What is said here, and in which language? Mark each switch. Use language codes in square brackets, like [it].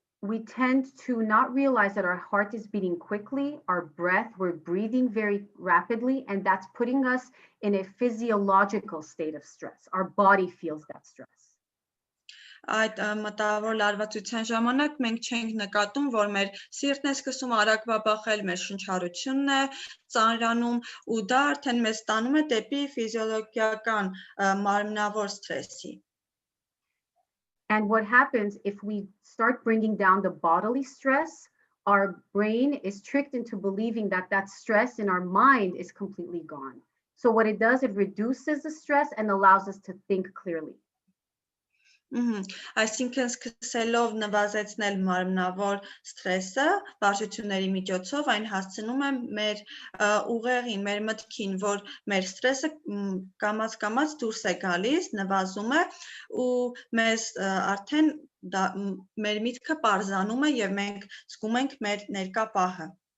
[en] we tend to not realize that our heart is beating quickly, our breath, we're breathing very rapidly, and that's putting us in a physiological state of stress. Our body feels that stress. [hy] Այդ մտավոր լարվածության ժամանակ մենք չենք նկատում, որ մեր սիրտն է սկսում արագ բաբախել, մեր շնչառությունն է ծանրանում ու դա արդեն մեզ տանում է դեպի ֆիզիոլոգիական մարմնավոր սթրեսի. [en] And what happens if we start bringing down the bodily stress, our brain is tricked into believing that that stress in our mind is completely gone. So what it does, it reduces the stress and allows us to think clearly. [hy] Այսինքն սկսելով նվազեցնել մարմնավոր սթրեսը վարժությունների միջոցով այն հասցնում է մեր ուղեղին, մեր մտքին, որ մեր սթրեսը կամաց դուրս է գալիս, նվազում է ու մեզ արդեն մեր միտքը պարզանում է եւ մենք զգում ենք մեր ներկա պահը.